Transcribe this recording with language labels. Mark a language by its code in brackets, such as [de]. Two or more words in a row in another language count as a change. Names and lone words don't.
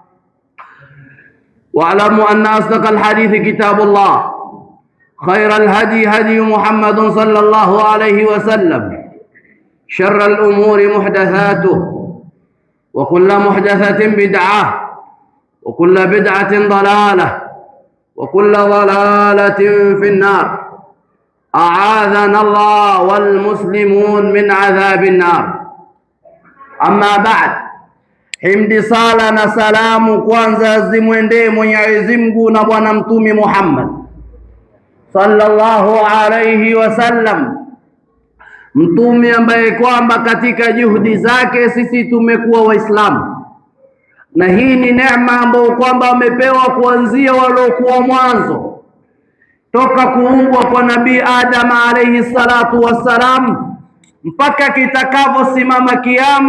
[ar] واعلموا أن أصدق الحديث كتاب الله، خير الهدي هدي محمد صلى الله عليه وسلم، شر الأمور محدثاته، وكل محدثة بدعة، وكل بدعة ضلالة، وكل ضلالة في النار. أعاذنا الله والمسلمون من عذاب النار. أما بعد، [sw] himdi sala na salamu kwanza zimwendee Mwenyezi Mungu na Bwana Mtume Muhammad [ar] صلى الله عليه وسلم, [sw] mtume ambaye kwamba katika juhudi zake sisi tumekuwa Waislamu, na hii ni neema ambayo kwamba wamepewa kuanzia waliokuwa mwanzo toka kuumbwa kwa Nabii Adam [ar] عليه الصلاة والسلام [sw] mpaka kitakavyosimama kiyama.